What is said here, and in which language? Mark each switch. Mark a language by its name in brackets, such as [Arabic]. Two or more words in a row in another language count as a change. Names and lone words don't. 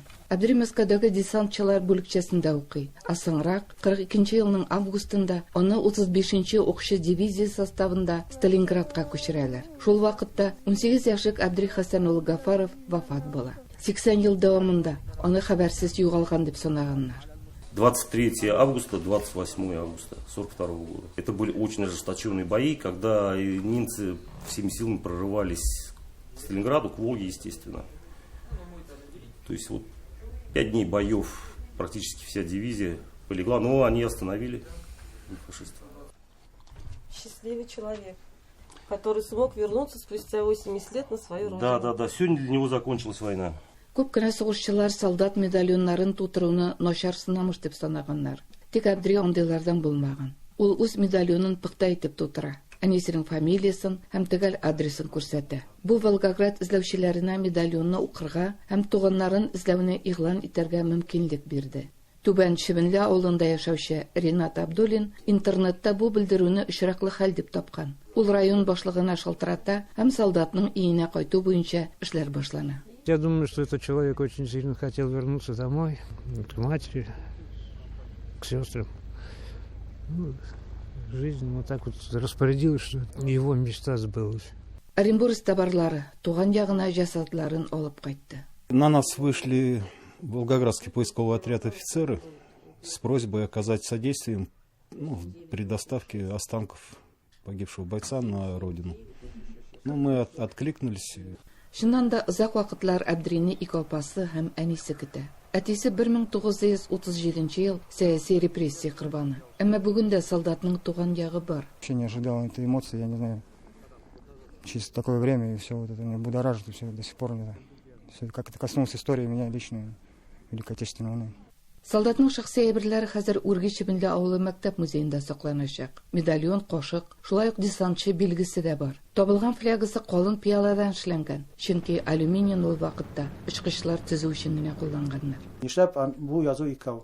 [Tatar] Әбдри Мәскәүдәге десантчылар бүлекчәсендә укый. Соңрак 42 елның августында аны 35-нче укчы дивизия составында Сталинградка күчерәләр. Шул вакытта 18 яшьлек Әбдри Хәсән улы Гафаров вафат була. 80 ел дәвамында аны хәбәрсез югалган дип санаганнар. [Russian] 23 августа, 28 августа 42 года. Это были очень ожесточенные бои, когда немцы всеми силами прорывались к Сталинграду, к Волге, естественно. То есть вот 5 дней боев, практически вся дивизия полегла, но они остановили фашистов. Счастливый человек, который смог вернуться спустя 80 лет на свою родину. Да. Сегодня для него закончилась война. [Tatar] Күп кенә сугышчылар солдат медальоннарын тутыруны начар сынамыш дип санаганнар. Тик Әбдри андыйлардан булмаган. Ул үз медальонын пөхтә итеп тутыра. Әнисенең фамилиясын һәм төгәл адресын күрсәтә. Бу Волгоград эзләүчеләренә медальонны укырга һәм туганнарын эзләүне игълан итәргә мөмкинлек бирде. Түбән Шибенле авылында яшәүче Ринат Абдуллин интернетта бу белдерүне очраклы хәл дип тапкан. Ул район башлыгына шалтырата һәм солдатның өенә кайту буенча эшләр башлана. [Russian] Я думаю, что этот человек очень сильно хотел вернуться домой, к матери, к сестрам. Жизнь вот так вот распорядилась, что его мечта сбылась. [Tatar] Оренбург табарлары туган ягына җәсәтләрен алып кайтты. [Russian] На нас вышли Волгоградский поисковый отряд офицеры с просьбой оказать содействие при доставке останков погибшего бойца на родину. Мы откликнулись. [Tatar] Шуннан да озак вакытлар Әбдрине ике апасы һәм әнисе көтә. Әтисе 1937 ел сәяси репрессия корбаны. Әмма бүген дә солдатның туган ягы бар. [Russian] Вообще не ожидал этой эмоции, я не знаю. Через такое время и все вот это меня будоражит, и все до сих пор. Все как это коснулось истории меня лично Великой Отечественной войны. [Tatar] Солдатның шәхси әйберләре хәзер Үрги Шибенле авылы мәктәп музеенда сакланачак. Медальон, кашык, шулай ук десантчы билгесе дә бар. Табылган флягасы калын пиаладан эшләнгән, чөнки алюминий ул вакытта очкычлар төзү өчен генә кулланганнар. Нишләп бу язу икәү?